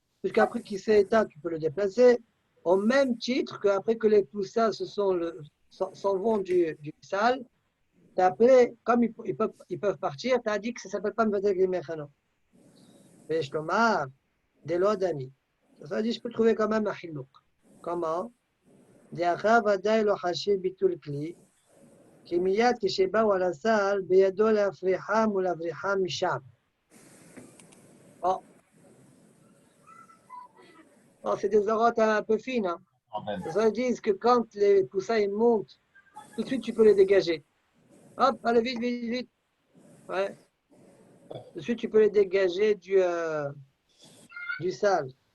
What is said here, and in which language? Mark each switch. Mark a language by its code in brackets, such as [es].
[fr] Puisqu'après qu'il s'est éteint, tu peux le déplacer. Au même titre qu'après que les poussins s'en vont du salle, tu as appelé, comme ils peuvent partir, tu as dit que ça ne s'appelle pas Batel Kli Mechano. Mais je Thomas, des lois d'amis. Ça veut dire que je peux trouver quand même un hilouk. Comment? [he] דאחר ודאי לא חשיב ביטול כלי, כי מיד כשבאו על הסל, בידו להפריחם ולהבריחם משם. [fr] Bon, c'est des orotes un peu fines. Hein. Ça veut dire que quand les poussins ils montent, tout de suite tu peux les dégager. Hop, allez vite, vite, vite. Ouais. Tout de suite tu peux les dégager du sale.